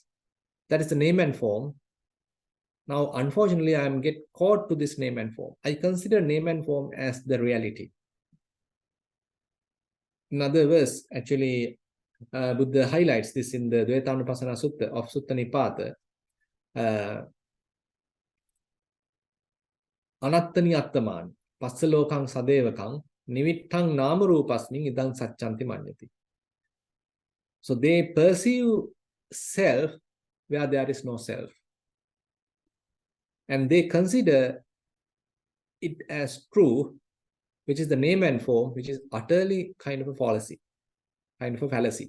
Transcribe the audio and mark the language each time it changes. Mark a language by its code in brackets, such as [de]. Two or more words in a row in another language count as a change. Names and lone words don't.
[en] That is the name and form. Now, unfortunately, I am get caught to this name and form. I consider name and form as the reality. In other words, actually, Buddha highlights this in the Dvaitanupassana Sutta of Sutta Nipata. [pi] Anattani attaman, passalokang sadevakang, nivittang namarupasmin idang satchanti manyati. [en] So they perceive self where there is no self. And they consider it as true, which is the name and form, which is utterly kind of a fallacy, kind of a fallacy.